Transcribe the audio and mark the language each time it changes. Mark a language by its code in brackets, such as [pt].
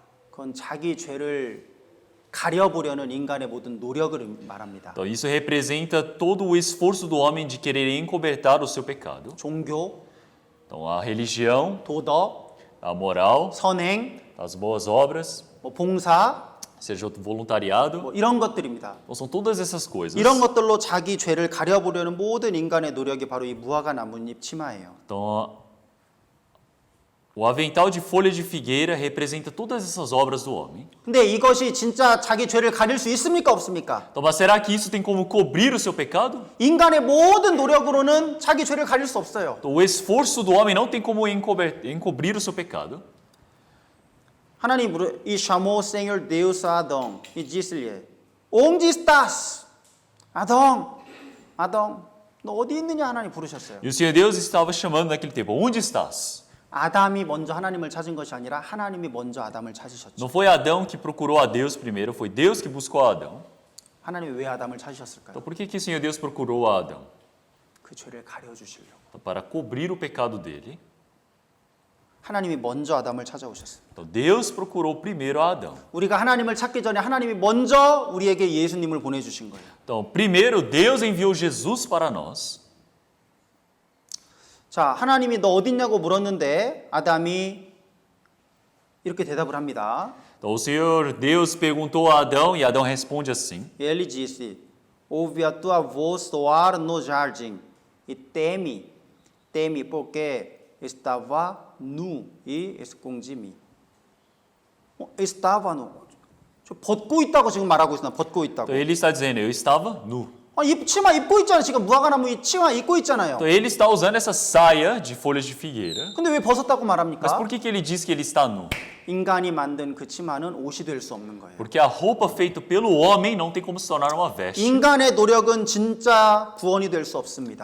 [ko] 그건 자기 죄를 가려보려는 인간의 모든 노력을 말합니다. [pt] Então, isso representa todo o esforço do homem de querer encobertar o seu pecado. [ko] 종교, [pt] Então, a religião, [ko] 도덕, [pt] a moral, [ko] 선행, [pt] as boas obras, [ko] 뭐 봉사, [pt] seja o voluntariado. [ko] 뭐 이런 것들입니다. [pt] Então, são todas essas coisas. [ko] 이런 것들로 자기 죄를 가려보려는 모든 인간의 노력이 바로 이 무화과 나뭇잎 치마예요. [pt] Então, o avental de folha de figueira representa todas essas obras do homem. [ko] 근데 이것이 진짜 자기 죄를 가릴 수 있습니까? 없습니까? [pt] Então, mas será que isso tem como cobrir o seu pecado? [ko] 인간의 모든 노력으로는 자기 죄를 가릴 수 없어요. [pt] Então, o esforço do homem não tem como encobrir o seu pecado. [ko] 하나님 이 [pt] chamou o Senhor Deus a Adão e disse-lhe: Onde estás? [ko] Adão, Adão, 너 어디 있느냐? 하나님 부르셨어요. [pt] E o Senhor Deus estava chamando naquele tempo: Onde estás? [ko] 아담이 먼저 하나님을 찾은 것이 아니라 하나님이 먼저 아담을 찾으셨죠. [pt] Não foi Adão que procurou a Deus primeiro, foi Deus que buscou a Adão. [ko] 하나님이 왜 아담을 찾으셨을까요? [pt] Então, por que o Senhor Deus procurou a Adão? [ko] 그 죄를 가려 주시려고. [pt] Então, para cobrir o pecado dele. [ko] 하나님이 먼저 아담을 찾아오셨어요. [pt] Então, Deus procurou primeiro a Adão. [ko] 우리가 하나님을 찾기 전에 하나님이 먼저 우리에게 예수님을 보내주신 거예요. [pt] Então, primeiro Deus enviou Jesus para nós. [ko] 자, 하나님이 너 어딨냐고 물었는데 아담이 이렇게 대답을 합니다. [pt] Então, o Senhor Deus perguntou a Adão e Adão responde assim. Ele disse: Ouvi a tua voz soar no jardim e temi porque estava nu e escondi-me. Estava nu. [ko] 저 벗고 있다고 지금 말하고 있으나 벗고 있다고. [pt] Então, ele está dizendo, eu estava nu. [ko] 치마 입고 있잖아요. 지금 무화과나무 치마 입고 있잖아요. [pt] Então, ele está usando essa saia de folhas de figueira. [ko] 근데 왜 벗었다고 [pt] Mas [ko] 말합니까? [pt] por que ele diz que ele está nu? [ko] 인간이 만든 그 치마는 옷이 될 수 없는 거예요. [pt] Porque a roupa feita pelo homem não tem como se tornar uma veste. [ko] 인간의 노력은 진짜 구원이 될 수 없습니다.